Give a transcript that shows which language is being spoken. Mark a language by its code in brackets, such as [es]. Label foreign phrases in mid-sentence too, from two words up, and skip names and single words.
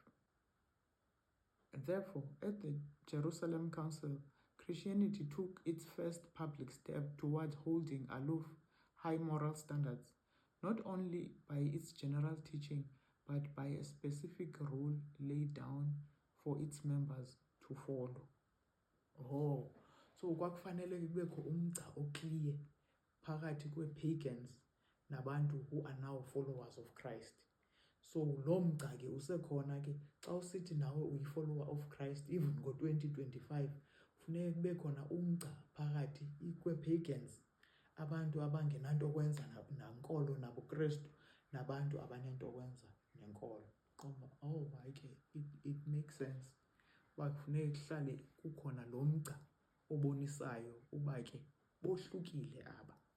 [en] Therefore, at the Jerusalem Council, Christianity took its first public step towards holding aloof high moral standards, not only by its general teaching, but by a specific rule laid down for its members to follow. [xh] Oh, so kwakufanele kubekho umgca oclear phakathi kwe-pagans nabantu [en] who are now followers of Christ. [xh] So lo mgca ke usekhona ke xa usithi nawe [en] uyi-follower of Christ, even [xh] ngo-2025 funeke kube khona umgca phakathi kwe-pagans, abantu abangenanto kwenza nankolo nabuKristu, nabantu abanento kwenza nenkolo. Oh, hayi ke, [en] it makes sense [xh] uba kufuneka kuhlale kukhona lo mgca obonisayo uba ke bohlukile aba.